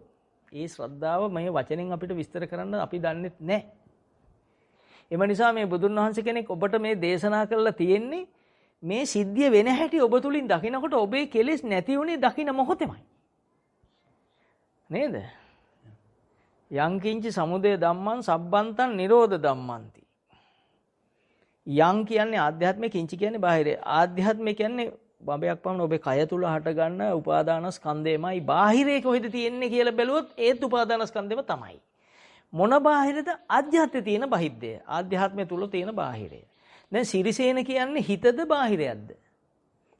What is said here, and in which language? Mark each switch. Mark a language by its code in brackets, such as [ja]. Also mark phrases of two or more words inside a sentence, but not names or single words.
[si] ඒ ශ්‍රද්ධාව මේ වචනෙන් අපිට විස්තර කරන්න අපි දන්නේ නැහැ. එම නිසා මේ බුදුන් වහන්සේ කෙනෙක් ඔබට මේ දේශනා කරලා තියෙන්නේ මේ සිද්ධිය වෙන හැටි ඔබ තුලින් දකිනකොට ඔබේ කෙලෙස් නැති වුණේ දකින මොහොතෙමයි. නේද? [pi] යං කිංචි සමුදය ධම්මං සබ්බන්තං නිරෝධ ධම්මන්ති. [si] යං කියන්නේ ආධ්‍යාත්මික, කිංචි කියන්නේ බාහිර. ආධ්‍යාත්මික කියන්නේ බඹයක් පමණ ඔබේ කය තුල හට ගන්න උපාදාන ස්කන්ධයමයි. බාහිරේ කොහෙද තියෙන්නේ කියලා බැලුවොත් ඒත් උපාදාන ස්කන්ධෙම තමයි. මොන බාහිරද? ආධ්‍යාත්මයේ තියෙන බහිද්දය. ආධ්‍යාත්මය තුල තියෙන බාහිරය. දැන් සිරිසේන කියන්නේ හිතද බාහිරයක්ද?